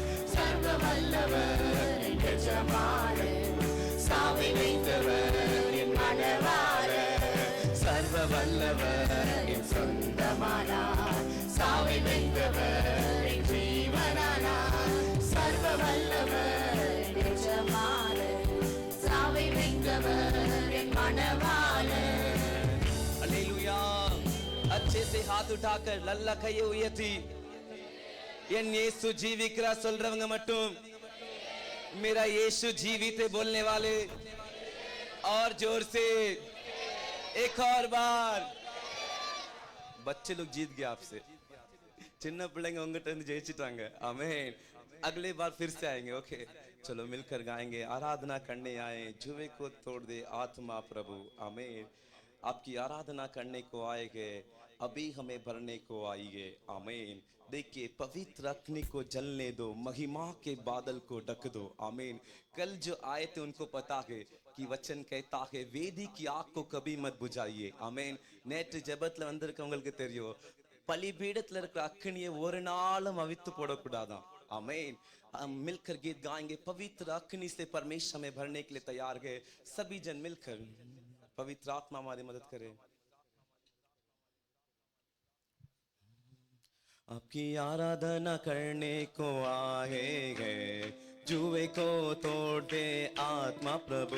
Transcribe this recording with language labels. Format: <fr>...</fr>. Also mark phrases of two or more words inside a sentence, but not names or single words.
<ta>சர்வ வல்லவர் என் எஜமானர், சாவை வென்றவர் என் மணவாளர்। சர்வ வல்லவர் என் சொந்தமானார், சாவை வென்றவர் என் ஜீவனானார்। சர்வ வல்லவர் என் எஜமானர், சாவை வென்றவர் என் மணவாளர்।</ta> <hi>हालेलुया। अच्छे से हाथ उठाकर लल्ला</hi> <ta>கையை உயர்த்தி என் இயேசு ஜீவிக்கிறார் சொல்றவங்க மட்டும்</ta> <hi>मेरा यीशु जीवित है बोलने वाले और जोर से एक और बार। बच्चे लोग जीत गए आपसे,</hi> <ta>சின்ன பிள்ளைங்க உங்ககிட்ட இருந்து ஜெயிச்சிட்டாங்க। आमीन।</ta> <hi>अगले बार फिर से आएंगे। ओके, चलो मिलकर गाएंगे। आराधना करने आए, जुए को तोड़ दे आत्मा प्रभु। आमीन। आपकी आराधना करने को आएंगे, अभी हमें भरने को आइए। आमीन। देखिए, पवित्र अग्नि को जलने दो, महिमा के बादल को ढक दो। आमीन। कल जो आए थे उनको पता है कि वचन कहता है वेदी की आग को कभी मत बुझाइए। आमीन।</hi> <ta>நேற்று ஜெபத்துல வந்திருக்கவங்களுக்கு தெரியும், பலிபீடத்துல இருக்கிற அக்கினியை ஒரு நாளும் அவித்து போடக்கூடாதான்।</ta> <hi>आमीन। हम मिलकर गीत गाएंगे, पवित्र अग्नि से परमेश्वर में भरने के लिए तैयार है। सभी जन मिलकर, पवित्र आत्मा हमारी मदद करे। आपकी आराधना करने को आए हैं, जुए को तोड़ दे आत्मा प्रभु।</hi>